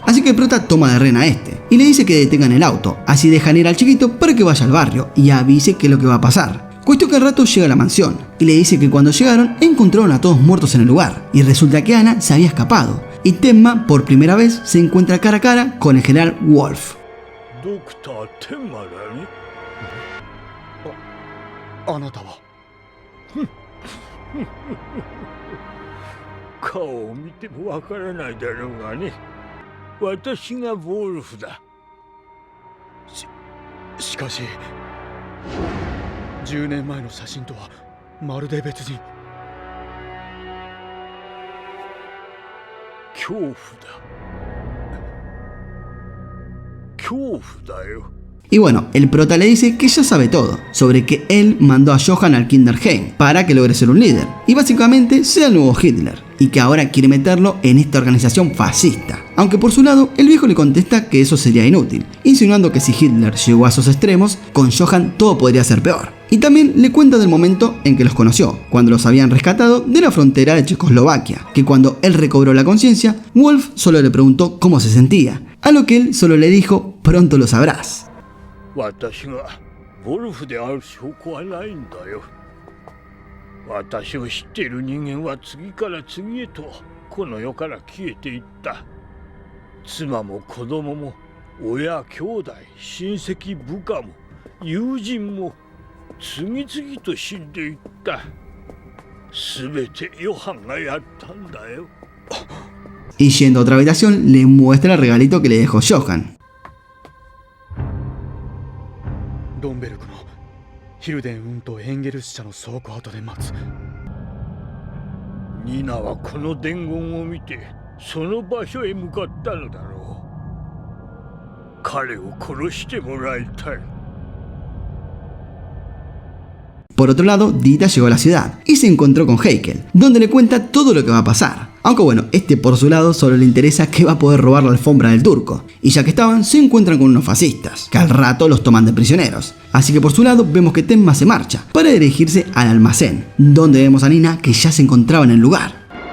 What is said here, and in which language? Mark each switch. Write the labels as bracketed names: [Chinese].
[Spanish] Así que el prota toma de rehén a este, y le dice que detengan el auto, así dejan ir al chiquito para que vaya al barrio y avise qué es lo que va a pasar. Cuestión que al rato llega a la mansión, y le dice que cuando llegaron encontraron a todos muertos en el lugar, y resulta que Ana se había escapado, y Tenma por primera vez se encuentra cara a cara con el general Wolf. Doctor Tenma, ¿eh? [Japanese] あなたは顔を見てもわからないだろうがね。私がウォルフだ。しかし10年前の写真とはまるで別人。恐怖だ。恐怖だよ。 [Spanish] Y bueno, el prota le dice que ya sabe todo, sobre que él mandó a Johan al Kinderheim para que logre ser un líder, y básicamente sea el nuevo Hitler, y que ahora quiere meterlo en esta organización fascista. Aunque por su lado, el viejo le contesta que eso sería inútil, insinuando que si Hitler llegó a esos extremos, con Johan todo podría ser peor. Y también le cuenta del momento en que los conoció, cuando los habían rescatado de la frontera de Checoslovaquia, que cuando él recobró la conciencia, Wolf solo le preguntó cómo se sentía, a lo que él solo le dijo, pronto lo sabrás. [Japanese] 私がウォルフである証拠はないんだよ。私を知っている人間は次から次へとこの世から消えていった。妻も子供も親兄弟親戚部下も友人も次々と死んでいった。すべてヨハンがやったんだよ。 [Spanish] Y yendo a otra habitación le muestra el regalito que le dejó Johan. [Japanese] ドンベルクのヒルデン運とエンゲルス社の倉庫跡で待つ。ニナはこの伝言を見てその場所へ向かったのだろう。彼を殺してもらいたい。 [Spanish] Por otro lado, Dita llegó a la ciudad y se encontró con Heikel, donde le cuenta todo lo que va a pasar. Aunque bueno, este por su lado solo le interesa que va a poder robar la alfombra del turco. Y ya que estaban, se encuentran con unos fascistas, que al rato los toman de prisioneros. Así que por su lado vemos que Tenma se marcha para dirigirse al almacén, donde vemos a Nina que ya se encontraba en el lugar.